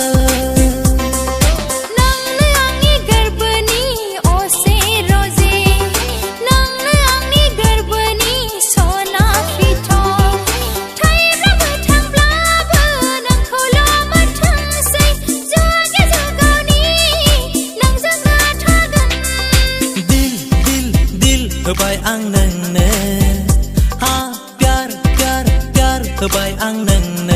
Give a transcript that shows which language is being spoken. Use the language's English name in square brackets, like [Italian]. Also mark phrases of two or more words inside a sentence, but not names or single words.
[Bodo] नोंनो आंनि गोरबोनि असे रजे नोंनो आंनि गोरबोनि सना फिथर थायोब्लाबो थांब्लाबो नोंखौल' मोनथोंसै जुगे जुगावनि नोंजोंनो थागोन [Hindi] दिल दिल दिल [Bodo] होबाय आं नोंनो [Hindi] हा प्यार प्यार प्यार [Bodo] होबाय आं नोंनो